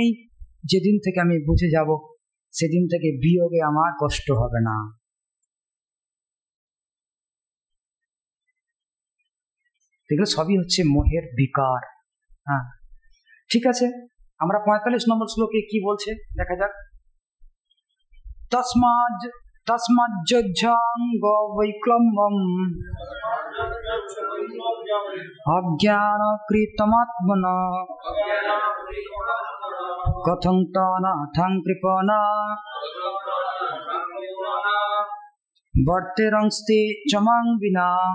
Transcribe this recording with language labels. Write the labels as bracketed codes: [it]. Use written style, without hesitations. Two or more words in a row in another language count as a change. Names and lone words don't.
[bn] যেদিন থেকে আমি বুঝে যাব সেদিন থেকে বিয়োগে আমার কষ্ট হবে না। এগুলো সবই হচ্ছে মোহের বিকার। হ্যাঁ, ঠিক আছে, আমরা 45 নম্বর শ্লোকে কি বলছে দেখা যাক। [sa] তস্মাজ্জং বৈক্লম্বম অজ্ঞানকৃতমাত্মনা কথং তনাথং কৃপণা বর্তেরংস্তে চমাং বিনা